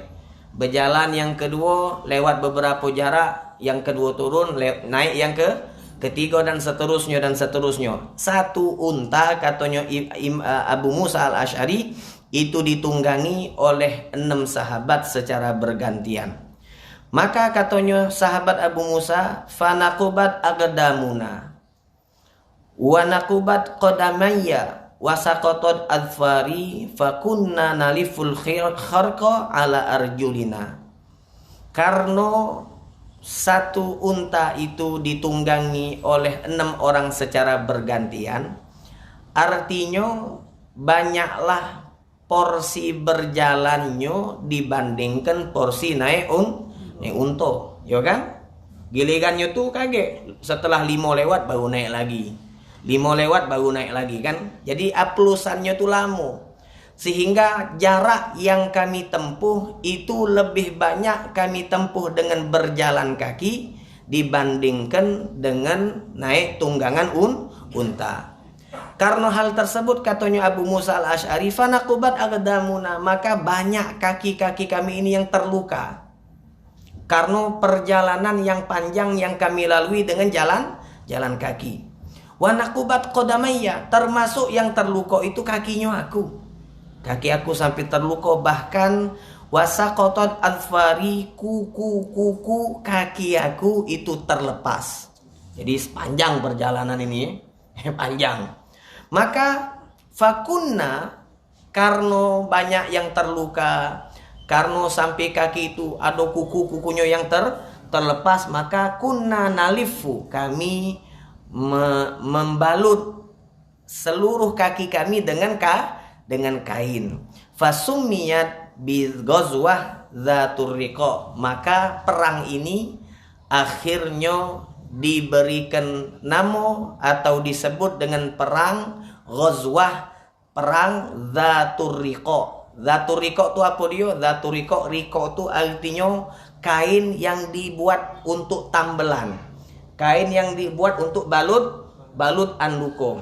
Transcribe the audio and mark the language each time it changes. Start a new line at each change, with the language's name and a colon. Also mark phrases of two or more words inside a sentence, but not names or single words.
Indonesian: Berjalan yang kedua lewat beberapa jarak, yang kedua turun, naik yang ketiga, dan seterusnya dan seterusnya. Satu unta, katanya Abu Musa al-Ash'ari, itu ditunggangi oleh 6 sahabat secara bergantian. Maka katanya sahabat Abu Musa,
Arabic: فنقبت أقدامنا ونقبت قدماي وسقطت أظفاري فكنا نلف الخرق على أرجلنا.
Indonesian: Karena satu unta itu ditunggangi oleh 6 orang secara bergantian, artinya banyaklah porsi berjalannya dibandingkan porsi naik unta, ya kan? Gilirannya tuh kaget, setelah 5 lewat baru naik lagi, 5 lewat baru naik lagi kan. Jadi aplusannya tuh lama, sehingga jarak yang kami tempuh itu lebih banyak kami tempuh dengan berjalan kaki dibandingkan dengan naik tunggangan unta. Karena hal tersebut, katanya Abu Musa al-Ash'ari,
Arabic: فنقبت أقدامنا,
Indonesian: maka banyak kaki-kaki kami ini yang terluka karena perjalanan yang panjang yang kami lalui dengan jalan kaki.
Arabic: ونقبت قدماي,
Indonesian: termasuk yang terluka itu kakinya aku. Kaki aku sampai terluka, bahkan
Arabic: وسقطت أظفاري,
Indonesian: kuku kaki aku itu terlepas. Jadi sepanjang perjalanan ini panjang. Maka fakunna, karena banyak yang terluka, karena sampai kaki itu ada kukunya yang terlepas, maka
Arabic: كنا نلف,
Indonesian: kami membalut seluruh kaki kami dengan kain.
Arabic: فسميت بغزوة ذات الرقاع,
Indonesian: maka perang ini akhirnya diberikan nama atau disebut dengan perang ghazwah, perang dzatur riqa. Dzatur riqa itu apa dia? Dzatur riqa itu artinya kain yang dibuat untuk tambelan, kain yang dibuat untuk balut anduko.